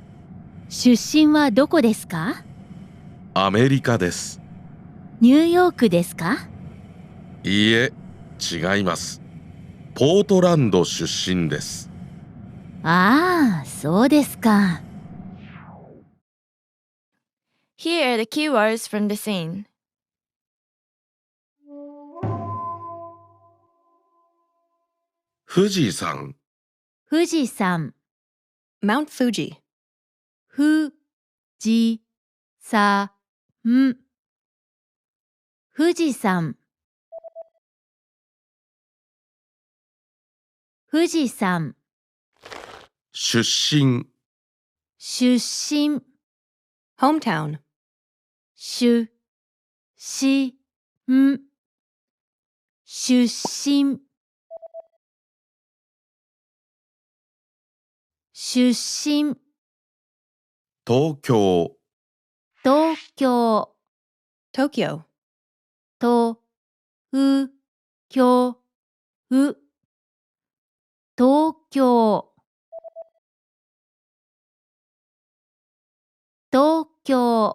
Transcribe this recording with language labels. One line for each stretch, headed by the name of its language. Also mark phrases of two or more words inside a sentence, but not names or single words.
Japanese: 出身はどこですか？アメリカです。ニューヨークですか？いいえ、違います。ポートランド出身です。ああ、そうですか。
English: Here are the keywords from the scene.
Japanese: 富士山、富士山、
English: Mount Fuji.
Japanese: 富士山、富士山、富士山、出身、出身、
English: Hometown.
Japanese: 出身、出身、出身、東京、東京、
English: Tokyo.
Japanese: と、う、きょう、東京、東京、